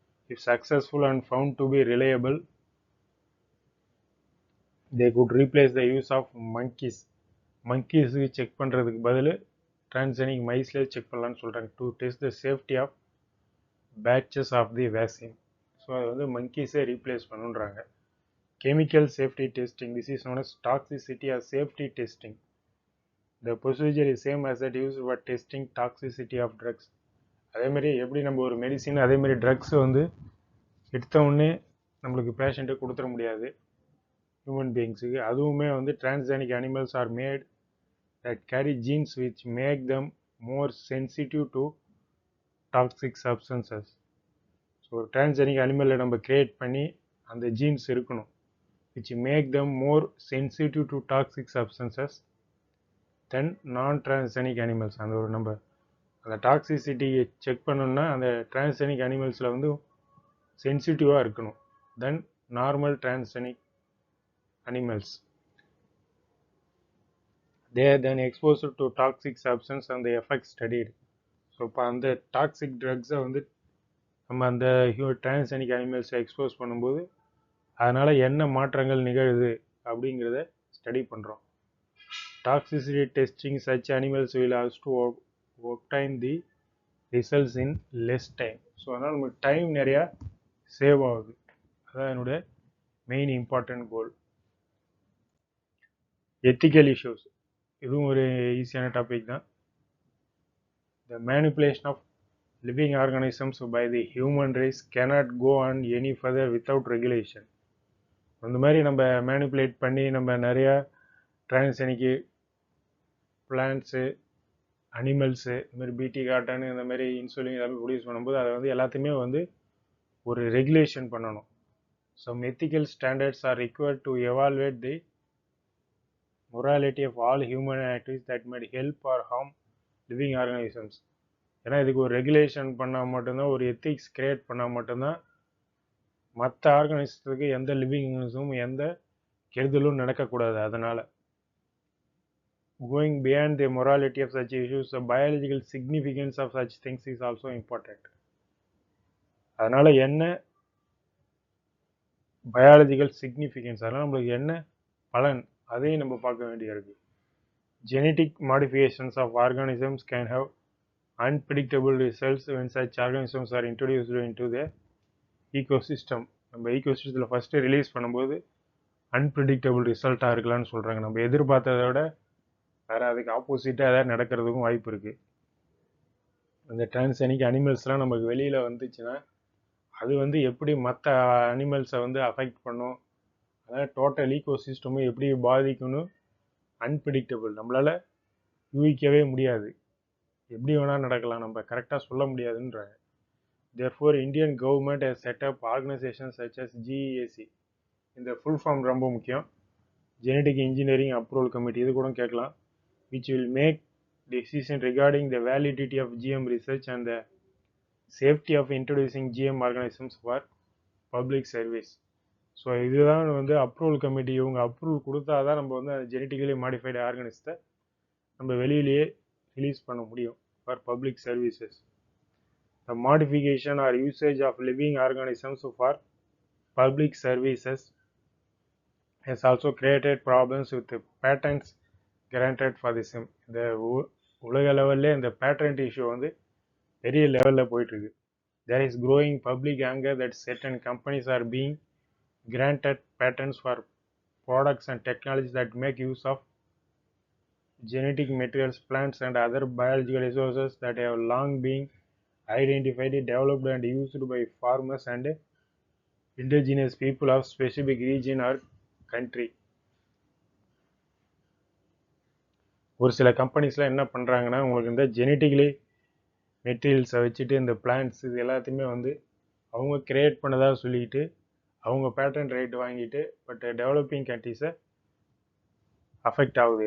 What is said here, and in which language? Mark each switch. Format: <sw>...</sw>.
<en>If successful and found to be reliable they could replace the use of monkeys.</en> <ta>மங்கீஸுக்கு check பண்ணுறதுக்கு பதில் transgenic மைஸ்லேயே check பண்ணலான்னு சொல்கிறாங்க,</ta> <en>To test the safety of batches of the vaccine.</en> <ta>So அதை வந்து மங்கீஸே replace பண்ணுன்றாங்க.</ta> <en>Chemical safety testing, this is known as toxicity or safety testing. The procedure is same as that used for testing toxicity of drugs.</en> <ta>அதேமாதிரி எப்படி நம்ம ஒரு medicine அதேமாதிரி drugs வந்து எடுத்த உடனே நம்மளுக்கு பேஷண்ட்டை கொடுத்துட முடியாது ஹியூமன் பீயிங்ஸுக்கு.</ta> <en>அதுவுமே வந்து transgenic animals are made that carry genes which make them more sensitive to toxic substances.</en> <ta>So transgenic அனிமலில் நம்ம கிரியேட் பண்ணி அந்த ஜீன்ஸ் இருக்கணும்,</ta> <en>which make them more sensitive to toxic substances than non-transgenic animals.</en> <ta>அந்த ஒரு நம்ம அந்த டாக்ஸிசிட்டியை செக் பண்ணணும்னா அந்த டிரான்ஸ்ஜெனிக் அனிமல்ஸில் வந்து சென்சிட்டிவாக இருக்கணும்.</ta> <en>than normal transgenic animals. They are then exposed to toxic substance and the effects studied.</en> <ta>So இப்போ அந்த டாக்ஸிக் ட்ரக்ஸை வந்து நம்ம அந்த டிரான்ஸ்ஜெனிக் அனிமல்ஸை எக்ஸ்போஸ் பண்ணும்போது அதனால் என்ன மாற்றங்கள் நிகழுது அப்படிங்கிறத ஸ்டடி பண்ணுறோம்.</ta> <en>Toxicity testing such animals will have to obtain the results in less time.</en> <ta>So அதனால் நமக்கு டைம் நிறையா சேவ் ஆகுது. அதான் என்னுடைய மெயின் இம்பார்ட்டன்ட் கோல். எத்திக்கல் இஷ்யூஸ், இதுவும் ஒரு ஈஸியான டாபிக் தான்.</ta> <en>The manipulation of living organisms by the human race cannot go on any further without regulation.</en> <ta>அந்த மாதிரி நம்ம மேனிப்புலேட் பண்ணி நம்ம நிறையா டிரான்ஸ்ஜெனிக்கு பிளான்ட்ஸு அனிமல்ஸு இந்த மாதிரி பிடி காட்டன் இந்த மாதிரி இன்சுலின் எல்லாமே ப்ரொடியூஸ் பண்ணும்போது அதை வந்து எல்லாத்தையுமே வந்து ஒரு ரெகுலேஷன் பண்ணணும்.</ta> <en>Some ethical standards are required to evaluate the morality of all human activities that might help or harm living organisms.</en> <ta>ஏன்னா இதுக்கு ஒரு ரெகுலேஷன் பண்ணால் மட்டும்தான், ஒரு எத்திக்ஸ் கிரியேட் பண்ணால் மட்டும்தான் மற்ற ஆர்கனைசத்துக்கு எந்த லிவிங் ஆர்கனைசமும் எந்த கெடுதலும் நடக்கக்கூடாது.</ta> <en>அதனால் going beyond the morality of such issues, the biological significance of such things is also important.</en> <ta>அதனால் என்ன பயாலஜிக்கல் சிக்னிஃபிகன்ஸ், அதனால் நம்மளுக்கு என்ன பலன், அதையும் நம்ம பார்க்க வேண்டியிருக்கு.</ta> <en>Genetic modifications of organisms can have unpredictable results when such organisms are introduced into the ecosystem.</en> <ta>நம்ம ஈகோசிஸ்டத்தில் ஃபஸ்ட்டு ரிலீஸ் பண்ணும்போது அன்பிரிடிக்டபிள் ரிசல்ட்டாக இருக்கலாம்னு சொல்கிறாங்க. நம்ம எதிர்பார்த்ததை விட வேறு அதுக்கு ஆப்போசிட்டாக எதாவது நடக்கிறதுக்கும் வாய்ப்பு இருக்குது. அந்த டிரான்ஸ்ஜெனிக் அனிமல்ஸ்லாம் நமக்கு வெளியில் வந்துச்சுன்னா அது வந்து எப்படி மற்ற அனிமல்ஸை வந்து அஃபெக்ட் பண்ணும், அதாவது டோட்டல் ஈகோசிஸ்டமும் எப்படி பாதிக்கணும், அன்பிரிடிக்டபிள், நம்மளால் யூகிக்கவே முடியாது, எப்படி வேணால் நடக்கலாம், நம்ம கரெக்டாக சொல்ல முடியாதுன்றாங்க.</ta> <en>Therefore, Indian government has set up organizations such as GEAC.</en> <ta>இந்த ஃபுல் ஃபார்ம் ரொம்ப முக்கியம். ஜெனடிக் இன்ஜினியரிங் அப்ரூவல் கமிட்டி, இது கூட கேட்கலாம்.</ta> <en>which will make decision regarding the validity of GM research and the safety of introducing GM organisms for public service.</en> <ta>So இதுதான் வந்து approval committee. இவங்க approval கொடுத்தா தான் நம்ம வந்து அந்த ஜெனட்டிக்கலி மாடிஃபைடு ஆர்கனிசத்தை நம்ம வெளியிலேயே ரிலீஸ் பண்ண முடியும்</ta> <en>For public services. The modification or usage of living organisms for public services has also created problems with the patents granted for the same.</en> <ta>இந்த உலக லெவல்லே இந்த பேட்டன்ட் இஷ்யூ வந்து பெரிய லெவலில் போயிட்டுருக்கு.</ta> <en>There is growing public anger that certain companies are being granted patents for products and technologies that make use of genetic materials, plants and other biological resources that have long been identified, developed and used by farmers and indigenous people of specific region or country.</en> <ta>ஒரு சில கம்பெனிஸ்லாம் என்ன பண்ணுறாங்கன்னா, உங்களுக்கு இந்த genetically மெட்டீரியல்ஸை வச்சுட்டு இந்த plants இது எல்லாத்தையுமே வந்து அவங்க கிரியேட் பண்ணதாக சொல்லிக்கிட்டு அவங்க பேட்டன் ரைட் வாங்கிட்டு பட் டெவலப்பிங் கண்ட்ரீஸை அஃபெக்ட் ஆகுது.</ta>